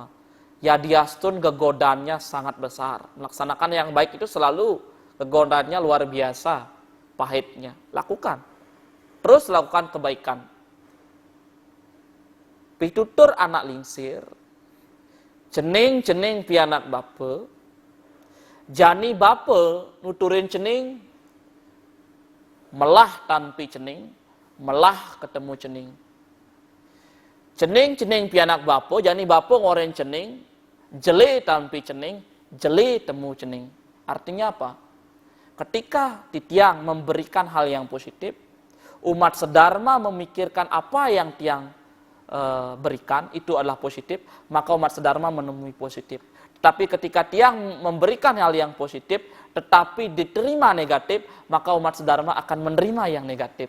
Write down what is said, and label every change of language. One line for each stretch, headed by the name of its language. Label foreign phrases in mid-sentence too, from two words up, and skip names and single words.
Indonesian: Ya diastun kegodaannya sangat besar. Melaksanakan yang baik itu selalu kegodaannya luar biasa, pahitnya. Lakukan. Terus lakukan kebaikan.
Balinese: Pitutur anak lingsir, cening pianak bapa, jani bapa nuturin cening, melah tanpi cening, melah ketemu cening. Cening pianak bapa, jani bapa ngoren cening, jele tanpi cening, jele temu cening.
Indonesian: Artinya apa? Ketika titiang memberikan hal yang positif, umat sedharma memikirkan apa yang tiang berikan itu adalah positif, maka umat sedharma menemui positif. Tapi ketika tiang memberikan hal yang positif tetapi diterima negatif, maka umat sedharma akan menerima yang negatif.